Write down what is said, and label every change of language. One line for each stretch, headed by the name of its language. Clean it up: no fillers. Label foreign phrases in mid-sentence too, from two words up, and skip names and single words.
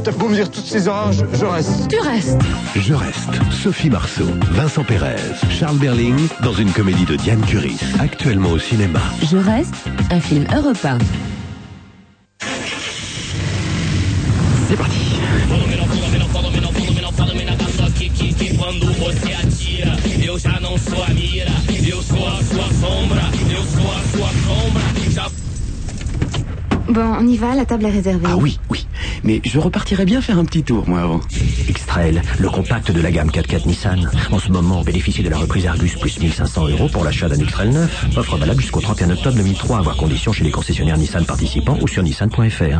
French: T'as beau me dire toutes ces oranges, je reste. Tu restes. Je reste. Sophie Marceau, Vincent Pérez, Charles Berling dans une comédie de Diane Curis, actuellement au cinéma. Je reste, un film européen. C'est parti.
Portuguese: Quando você atira, eu já não sou a mira, eu sou a sua sombra, eu sou a sua sombra.
French: Bon, on y va, la table est réservée. Ah oui, mais je repartirais bien faire un petit tour, moi, avant. X-Trail, le compact de la gamme 4x4 Nissan. En ce moment, bénéficiez de la reprise Argus plus 1500 € pour l'achat d'un X-Trail neuf. Offre valable jusqu'au 31 octobre 2003, à voir conditions chez les concessionnaires Nissan participants ou sur nissan.fr.